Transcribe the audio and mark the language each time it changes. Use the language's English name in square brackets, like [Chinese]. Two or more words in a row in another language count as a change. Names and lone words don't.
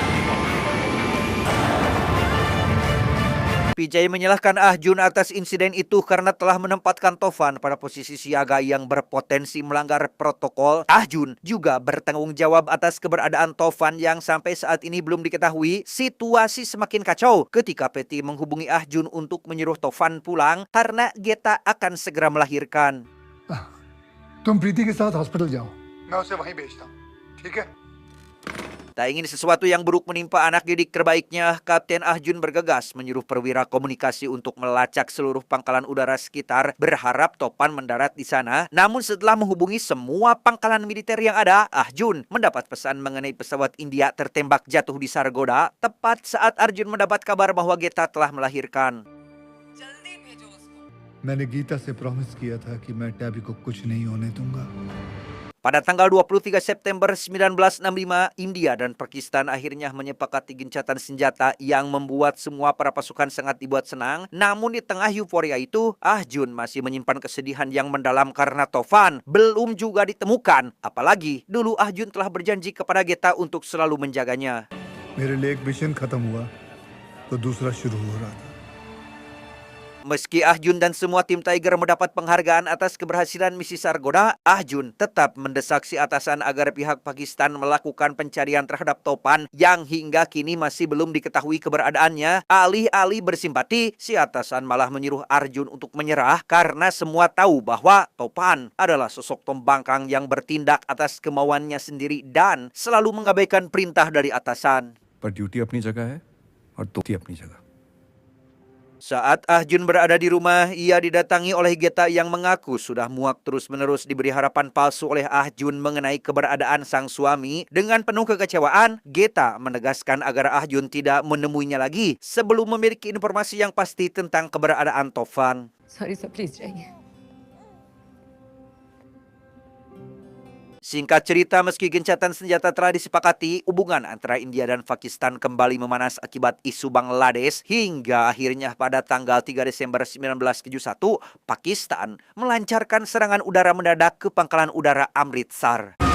[Indonesian] Vijay menyalahkan Ah Jun atas insiden itu karena telah menempatkan Tovan pada posisi siaga yang berpotensi melanggar protokol. Ah Jun juga bertanggung jawab atas keberadaan Tovan yang sampai saat ini belum diketahui. Situasi semakin kacau ketika Peti menghubungi Ah Jun untuk menyuruh Tovan pulang karena Geta akan segera melahirkan. [Hindi] तुम प्रीति के साथ हॉस्पिटल जाओ मैं उसे वहीं भेजता हूँ ठीक है [Indonesian] Tak ingin sesuatu yang buruk menimpa anak didik terbaiknya, Kapten Ah Jun bergegas menyuruh perwira komunikasi untuk melacak seluruh pangkalan udara sekitar, berharap Tovan mendarat di sana. Namun setelah menghubungi semua pangkalan militer yang ada, Ah Jun mendapat pesan mengenai pesawat India tertembak jatuh di Sargodha, tepat saat Arjun mendapat kabar bahwa Geta telah melahirkan. [Hindi] मैंने गीता से प्रॉमिस किया था कि मैं टैबी को कुछ नहीं होने दूंगा [Indonesian] Pada tanggal 23 September 1965, India dan Pakistan akhirnya menyepakati gencatan senjata yang membuat semua para pasukan sangat dibuat senang. Namun di tengah euforia itu, Ah Jun masih menyimpan kesedihan yang mendalam karena Tovan belum juga ditemukan. Apalagi dulu Ah Jun telah berjanji kepada Geta untuk selalu menjaganya. [Hindi] मेरे लिए एक मिशन खत्म हुआ तो दूसरा शुरू हो रहा था [Indonesian] Meski Ah Jun dan semua tim Tiger mendapat penghargaan atas keberhasilan misi Sargodha, Ah Jun tetap mendesak si atasan agar pihak Pakistan melakukan pencarian terhadap Tovan yang hingga kini masih belum diketahui keberadaannya. Alih-alih bersimpati, si atasan malah menyuruh Arjun untuk menyerah karena semua tahu bahwa Tovan adalah sosok pembangkang yang bertindak atas kemauannya sendiri dan selalu mengabaikan perintah dari atasan. [Hindi] पर ड्यूटी अपनी जगह है और तोती अपनी जगह. [Indonesian] Saat Ah Jun berada di rumah, ia didatangi oleh Geta yang mengaku sudah muak terus-menerus diberi harapan palsu oleh Ah Jun mengenai keberadaan sang suami. Dengan penuh kekecewaan, Geta menegaskan agar Ah Jun tidak menemuinya lagi sebelum memiliki informasi yang pasti tentang keberadaan Tovan. [English] sorry sir please [Hindi] जाइए [Indonesian] Singkat cerita, meski gencatan senjata telah disepakati, hubungan antara India dan Pakistan kembali memanas akibat isu Bangladesh hingga akhirnya pada tanggal 3 Desember 1971, Pakistan melancarkan serangan udara mendadak ke pangkalan udara Amritsar.